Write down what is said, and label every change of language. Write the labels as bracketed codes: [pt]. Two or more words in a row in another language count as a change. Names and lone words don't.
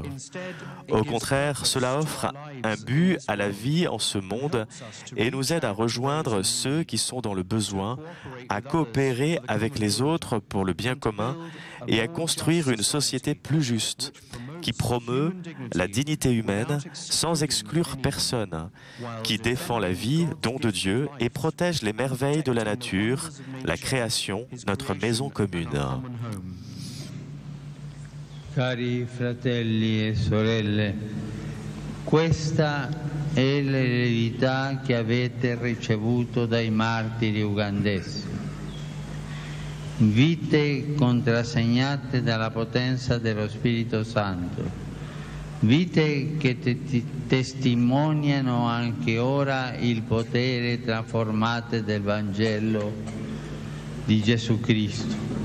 [fr] Au contraire, cela offre un but à la vie en ce monde et nous aide à rejoindre ceux qui sont dans le besoin, à coopérer avec les autres pour le bien commun et à construire une société plus juste, qui promeut la dignité humaine sans exclure personne, qui défend la vie, don de Dieu, et protège les merveilles de la nature, la création, notre maison commune. [it] Cari fratelli e sorelle, questa è l'eredità che avete ricevuto dai martiri ugandesi. Vite contrassegnate dalla potenza dello Spirito Santo, vite che testimoniano anche ora il potere trasformante del Vangelo di Gesù Cristo.